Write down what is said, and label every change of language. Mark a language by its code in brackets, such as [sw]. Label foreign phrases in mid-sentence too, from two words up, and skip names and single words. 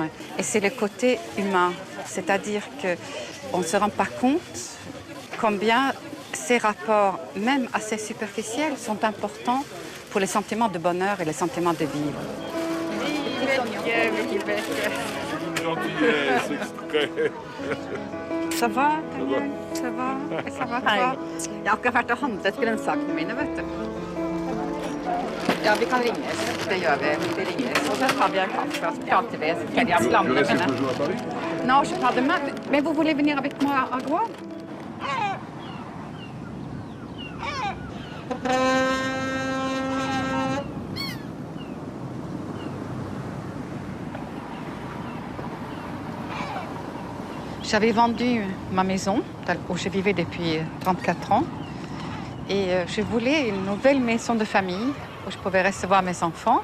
[fr] Et c'est le côté humain, c'est-à-dire qu'on ne se rend pas compte combien ces rapports, même assez superficiels, sont importants pour les sentiments de bonheur et les sentiments de vivre. Ça va, Daniel? Ça va? Ça va, [no] bra? Jeg har akkurat vært og handlet grønnsakene mine, vet du. Ja, vi kan ringes. Det gjør vi. Vi ringes. Og så tar vi en kaffe, og så prater vi. Så skal jeg blande mine. [fr] Non, je parle demain. Mais vous voulez venir avec moi à Groix? J'avais vendu ma maison où je vivais depuis 34 ans et je voulais une nouvelle maison de famille où je pouvais recevoir mes enfants.